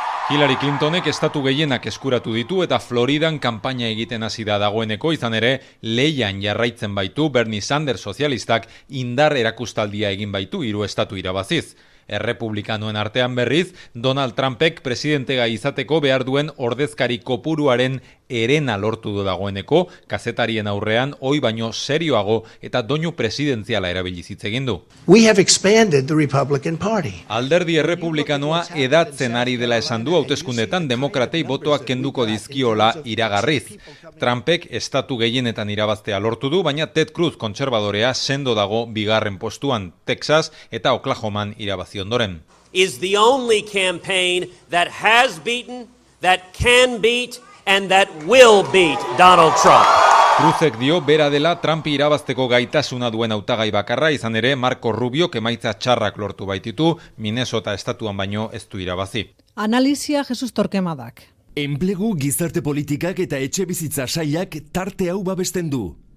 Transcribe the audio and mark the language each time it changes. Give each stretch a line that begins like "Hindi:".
Basque: Hillary Clintonek estatu gehienak eskuratu ditu eta Floridan kanpaina egiten hasi da dagoeneko, izan ere leian jarraitzen baitu Bernie Sanders sozialistak indar erakustaldia egin baitu 3 estatu irabaziz. Errepublikanoen artean berriz, Donald Trumpek presidentegai izateko behar duen ordezkari kopuruaren erena lortu du dagoeneko, kazetarien aurrean ohi baino serioago eta doinu presidenziala erabiliz hitz egin du.
English: We have expanded the Republican Party.
Basque: Alderdi errepublikanoa edatzen ari dela esan du hauteskundetan demokratei botoak kenduko dizkiola iragarriz. Trumpek estatu gehienetan irabaztea lortu du, baina Ted Cruz kontserbadorea sendo dago bigarren postuan, Texas eta Oklahoman irabazi ondoren.
English: is the only campaign that has beaten, that can beat, and that will beat Donald Trump.
Basque: Cruzek dio bera dela Trumpi irabazteko gaitasuna duen hautagai bakarra, izan ere Marco Rubiok emaitza txarrak lortu baititu, Minnesota estatuan baino ez du irabazi. Analizia Jesus Torquemadak. Enplegu, gizarte politikak eta etxe bizitza sailak tarte hau babesten du.